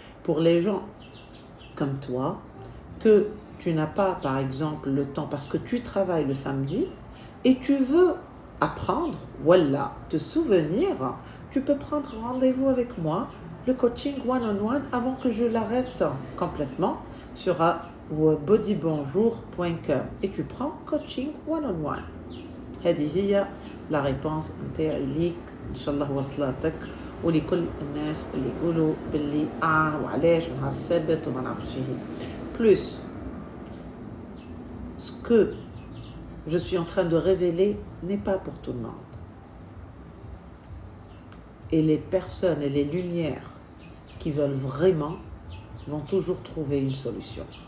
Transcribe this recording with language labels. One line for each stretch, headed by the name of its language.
French: Pour les gens comme toi, que tu n'as pas, par exemple, le temps parce que tu travailles le samedi et tu veux apprendre, voilà, te souvenir, tu peux prendre rendez-vous avec moi, le coaching one-on-one, avant que je l'arrête complètement sur bodybonjour.com et tu prends coaching one-on-one.
Arabic: هذه هي
French: la réponse
Arabic: نتاعي ليك ان شاء الله وصلتك ولكل الناس اللي يقولوا باللي وعلاش ونهار السبت وما نعرفش ايه.
French: Plus, ce que je suis en train de révéler n'est pas pour tout le monde. Et les personnes et les lumières qui veulent vraiment vont toujours trouver une solution.